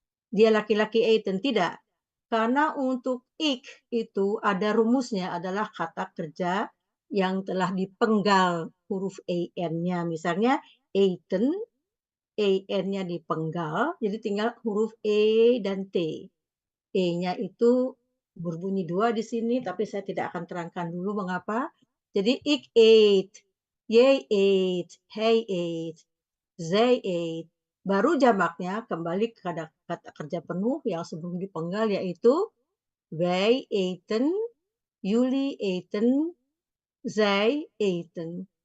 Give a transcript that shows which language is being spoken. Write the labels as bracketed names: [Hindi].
[Indonesian] Dia laki-laki eten, tidak. Karena untuk ik itu ada rumusnya, adalah kata kerja yang telah dipenggal huruf en-nya. Misalnya eten, en-nya dipenggal, jadi tinggal huruf e dan t. E-nya itu berbunyi 2 di sini, tapi saya tidak akan terangkan dulu mengapa. [Dutch] Jadi ik eet, jij eet, hij eet, zij eet. [Indonesian] Baru jamaknya kembali ke kata kerja penuh yang sebelum dipenggal, yaitu [Dutch] wij eten, jullie eten, zij eten.